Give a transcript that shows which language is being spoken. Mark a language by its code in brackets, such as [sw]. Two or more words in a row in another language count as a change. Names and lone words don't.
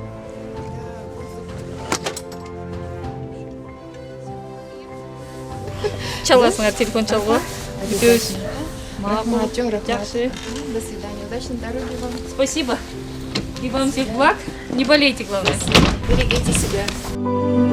[ky] Чаласыңар, телефон чалгыла. Күтөбүз. Макул, Чоң рахмат. жакшы. [ru] До свидания. Удачной дороги вам. Спасибо. И вам всех благ. Не болейте, главное. Берегите себя.